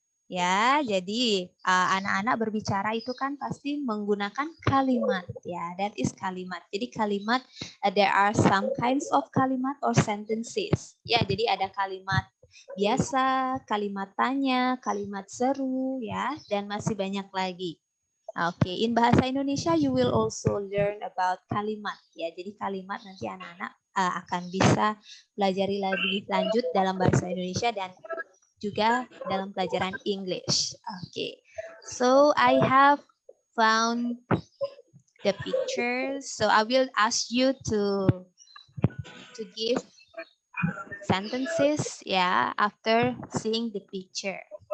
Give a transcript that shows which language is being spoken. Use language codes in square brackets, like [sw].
[id] Ya, jadi anak-anak berbicara itu kan pasti menggunakan kalimat ya. [en] That is kalimat. Jadi kalimat there are some kinds of kalimat or sentences. [id] Ya, jadi ada kalimat biasa, kalimat tanya, kalimat seru ya, dan masih banyak lagi. [en] Oke, in bahasa Indonesia you will also learn about kalimat ya. [id] Jadi kalimat nanti anak-anak akan bisa pelajari lebih lanjut dalam bahasa Indonesia dan juga dalam pelajaran English. [en] Okay, so I have found the pictures. So I will ask you to give sentences, yeah, after seeing the picture.